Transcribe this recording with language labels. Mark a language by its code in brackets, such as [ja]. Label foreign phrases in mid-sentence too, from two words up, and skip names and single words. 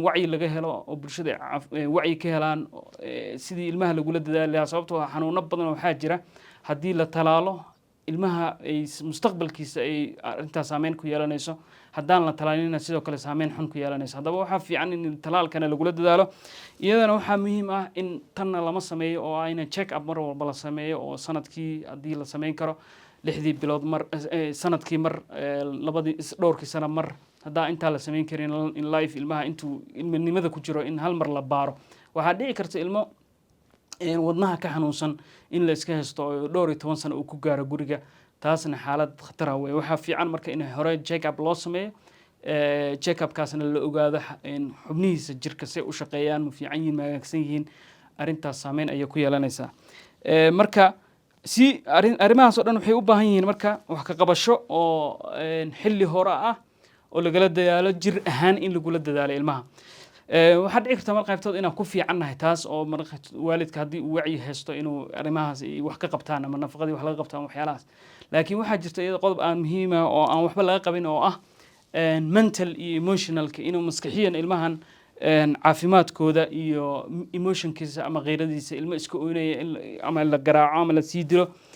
[so] wacyi laga helo oo bulshada wacyi ka helaan sidii ilmaha lagu la dadaali lahaa sababtoo ah xanuuno badan waxaa jira haddii la talaalo ilmaha ay mustaqbalkiisa ay arintaas saameyn ku yeelanayso haddaan la talaalina sidoo kale saameyn xun ku yeelanayso haddaba waxaa fiican in talaalkana lagula dadaalo iyadana waxaa muhiim ah in tanna lama sameeyo oo ayna [en] check up [so] mar walba la sameeyo oo sanadkii haddii la sameyn karo 6 bilood mar sanadkii mar labadii dhowrkii sano mar haddaa intaa la sameyn karin [en] in life [so] ilmaha intuu ilminimada ku jiro in hal mar la baaro waxaa dhici karta ilmo wadnaha ka xanuunsan in la iska haysto oo 12 sano uu ku gaaro guriga taasna xaalad khatar ah way waxa fiican marka in hore [en] check up [so] loo sameeyo [en] check up [so] kaasna la ogaado in xubnihiisa jirka si u shaqeeyaan ma fiican yihiin ma wanaagsan yihiin arintaas saameyn ay ku yeelanaysaa marka si arrimahaas oo dhan waxay u baahan yihiin marka wax ka qabasho oo xilli hore ah oo lagala dadaalo jir ahaan in lagula dadaalo ilmaha waxa dhici karta mar qaybtood inaan ku fiicannahay taas oo waalidka haddii uu wacyi haysto inuu arrimahaas wax ka qabtaan ama nafaqadii wax laga qabtaan waxyaalahaas laakiin waxaa jirta iyada qodob aan muhiim ah oo aan waxba laga qabin oo ah mental iyo emotionalka inuu maskaxiyan ilmahan caafimaadkooda iyo emotionkiisa ama qeyradiisa ilmo iska oynaya ama la garaaco ama la sii dilo